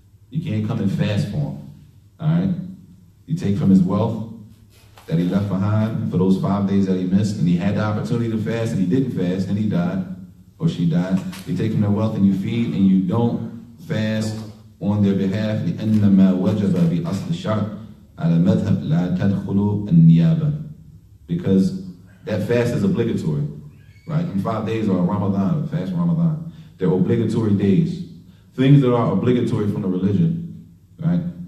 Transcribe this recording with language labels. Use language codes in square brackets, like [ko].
[en] You can't come and fast for him, all right? You take from his wealth that he left behind for those 5 days that he missed, and he had the opportunity to fast, and he didn't fast, and he died, or she died. You take from their wealth and you feed, and you don't fast on their behalf. [ar] لأنما وجب بأصل الشرع على مذهب لا تدخل النيابة. [en] Because that fast is obligatory, right? And 5 days are Ramadan, fast Ramadan. They're obligatory days. Things that are obligatory from the religion, right?